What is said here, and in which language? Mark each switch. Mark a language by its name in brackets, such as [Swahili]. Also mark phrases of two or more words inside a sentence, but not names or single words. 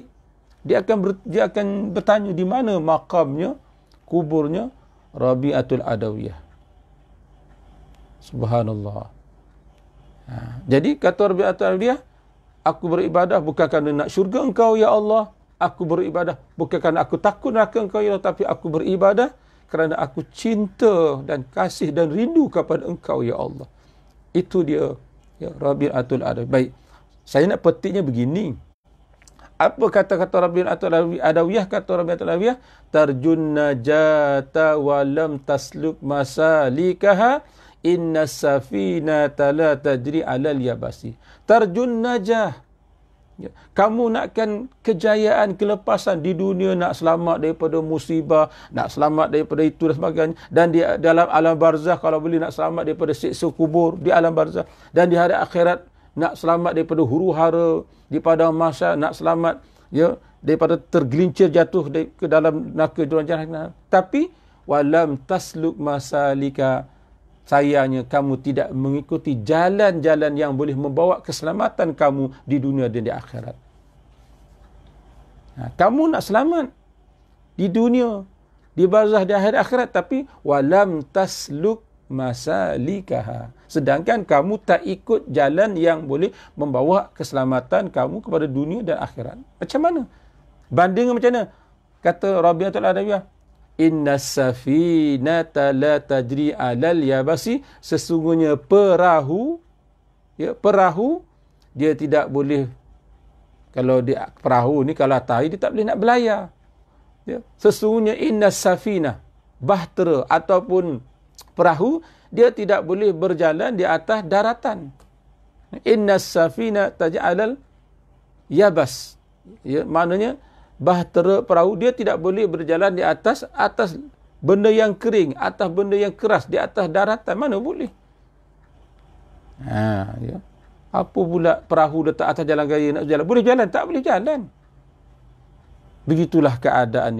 [Malay] Dia akan bertanya di mana makamnya, kuburnya Rabi'atul Adawiyah. Subhanallah. Jadi kata Rabi'atul Adawiyah, aku beribadah bukan kerana nak syurga engkau ya Allah. Aku beribadah bukan kerana aku takut neraka engkau ya Allah, tapi aku beribadah kerana aku cinta dan kasih dan rindu kepada engkau ya Allah. Itu dia, ya, Rabi'atul Adawiyah. Baik, saya nak petiknya begini. Apa kata-kata Rabi'atul Adawiyah? [Arabic] Kata Rabi'atul Adawiyah, ترجو النجاة ولم تسلك مسالكها إن السفينة لا تجري على اليبس. ترجو النجاة. [Malay] Ya, kamu nakkan kejayaan, kelepasan di dunia, nak selamat daripada musibah, nak selamat daripada itu dan sebagainya. Dan di dalam alam barzah, kalau boleh nak selamat daripada siksa kubur di alam barzah. Dan di hari akhirat, nak selamat daripada huru-hara di padang mahsyar, nak selamat, ya, daripada tergelincir jatuh ke dalam neraka jahannam. [Arabic] Tapi ولم تسلك مسالك, [Malay] sayangnya kamu tidak mengikuti jalan-jalan yang boleh membawa keselamatan kamu di dunia dan di akhirat. Kamu nak selamat di dunia, di barzah, di akhirat, tapi [Arabic] ولم تسلك مسالكها. [Malay] Sedangkan kamu tak ikut jalan yang boleh membawa keselamatan kamu kepada dunia dan akhirat. Macam mana? Bandingkan macam mana? Kata Rabi'atul Adawiyah, [Arabic] إن السفينة لا تجري على اليبس, [Malay] sesungguhnya perahu, ya, perahu dia tidak boleh, kalau dia perahu ni kalau atas dia tak boleh nak berlayar. Ya, sesungguhnya [Arabic] إن السفينة, [Malay] bahtera ataupun perahu, dia tidak boleh berjalan di atas daratan. [Arabic] إن السفينة تجري على اليبس. [Malay] Ya, maknanya bahtera perahu dia tidak boleh berjalan di atas benda yang kering, atas benda yang keras, di atas daratan. Mana boleh? Ya. Apa pula perahu letak atas jalan raya nak berjalan? Boleh jalan? Tak boleh jalan. Begitulah keadaan ni.